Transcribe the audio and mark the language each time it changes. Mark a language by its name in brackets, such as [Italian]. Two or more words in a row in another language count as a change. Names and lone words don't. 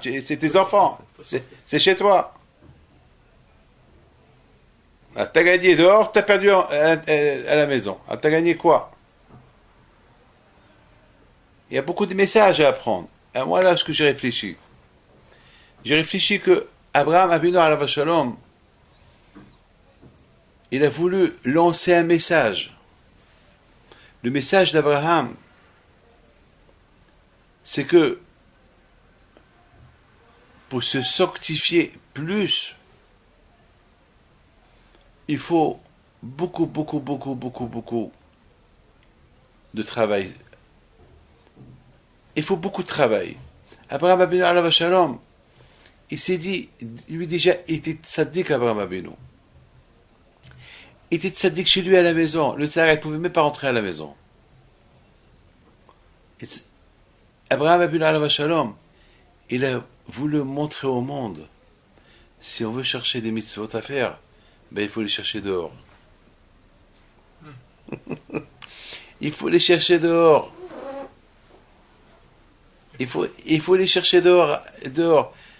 [French] C'est tes enfants. C'est chez toi. Ah, t'as gagné dehors, t'as perdu à la maison. Ah, t'as gagné quoi? Il y a beaucoup de messages à apprendre. Et moi, là, ce que j'ai réfléchi que Abraham Avinu [Hebrew] עליו השלום, [French] il a voulu lancer un message. Le message d'Abraham, c'est que pour se sanctifier plus, il faut beaucoup de travail. Il faut beaucoup de travail. [Hebrew] אברהם אבינו עליו השלום, [French] il s'est dit, lui déjà, il était tzaddik Abraham Abinu. Il était tzaddik chez lui à la maison. Le Sahara, il ne pouvait même pas rentrer à la maison. [Hebrew] אברהם אבינו עליו השלום, [French] il a voulu montrer au monde, si on veut chercher des mitzvot à faire, ben il faut les chercher dehors. Il faut les chercher dehors. Il faut les chercher dehors.